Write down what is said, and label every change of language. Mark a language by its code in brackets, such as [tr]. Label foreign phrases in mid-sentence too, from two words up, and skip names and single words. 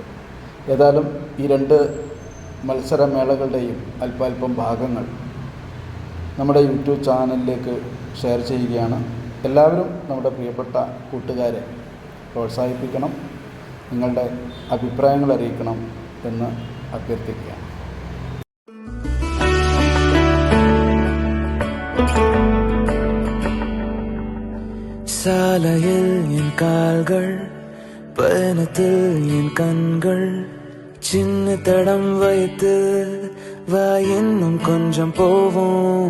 [ml] ഏതായാലും ഈ 2 മത്സരമേളകളുടെയും അല്പാൽപ്പം ഭാഗങ്ങൾ നമ്മുടെ യൂട്യൂബ് ചാനലിലേക്ക് ഷെയർ ചെയ്യുകയാണ്. എല്ലാവരും നമ്മുടെ പ്രിയപ്പെട്ട കൂട്ടുകാരെ പ്രോത്സാഹിപ്പിക്കണം, നിങ്ങളുടെ അഭിപ്രായങ്ങൾ അറിയിക്കണം എന്ന് അഭ്യർത്ഥിക്കുകയാണ്. [ta] சாலையில் என் கால்கள், பயணத்தில் என் கண்கள், சின்ன தடம் வைத்து வா இன்னும் கொஞ்சம் போவோம்.